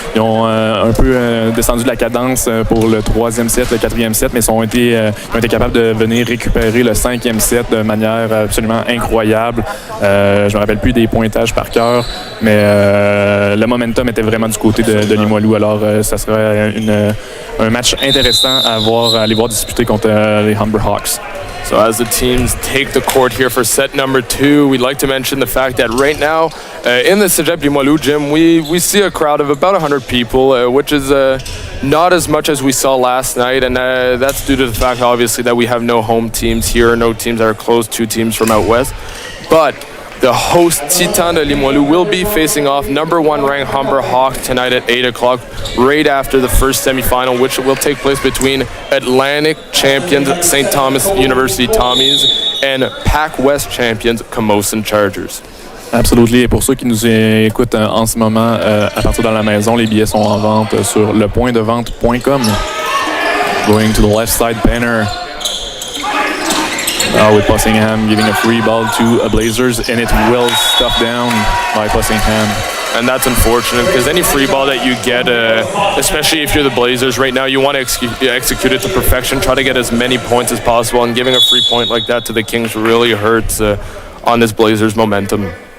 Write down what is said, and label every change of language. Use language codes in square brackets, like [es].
[fr] Ils ont un peu descendu de la cadence pour le 3e set, le 4e set, mais ils ont été capables de venir récupérer le 5e set de manière absolument incroyable. Je me rappelle plus des pointages par cœur, mais le momentum était vraiment du côté de Limoilou. Alors, ça serait un match intéressant à aller voir disputer contre les Humber Hawks. [en] So as the teams take the court here for set number 2, we'd like to mention the fact that right now in the Cégep Limoilou gym, we see a crowd of about 100 people, which is not as much as we saw last night, and that's due to the fact, obviously, that we have no home teams here, no teams that are close to teams from out west. But the host Titan de Limoilou will be facing off number 1 ranked Humber Hawks tonight at 8 o'clock, right after the first semifinal, which will take place between Atlantic champions St. Thomas University Tommies and Pac West champions Camosun Chargers. [fr] Absolument. Et pour ceux qui nous écoutent en ce moment à partir de la maison, les billets sont en vente sur lepointdevente.com. [en] Going to the left side banner. With Pussingham giving a free ball to a Blazers, and it will stuff down by Pussingham. And that's unfortunate because any free ball that you get, especially if you're the Blazers right now, you want to execute it to perfection, try to get as many points as possible, and giving a free point like that to the Kings really hurts on this Blazers momentum.